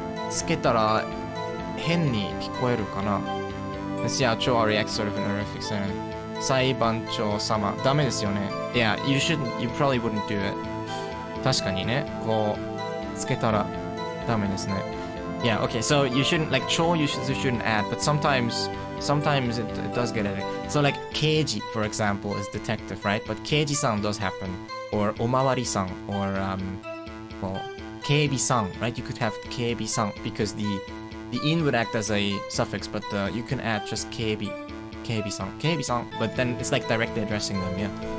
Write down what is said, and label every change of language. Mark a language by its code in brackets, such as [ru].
[ja] つけたら変に聞こえるかな？ [en] Yeah, 超 reacts sort of an honorific sound. [ja] 裁判長様ダメですよね。 [en] Yeah, you probably wouldn't do it. [ja] 確かにね、こうつけたらダメですね。 [en] Yeah, okay, so you shouldn't, like, 超 you shouldn't add, but sometimes it does get added. So like keiji, for example, is detective, right? But keiji-san does happen, or omawari-san, or well, keibi-san, right? You could have keibi-san because the in would act as a suffix, but you can add just keibi-san, but then it's like directly addressing them, yeah.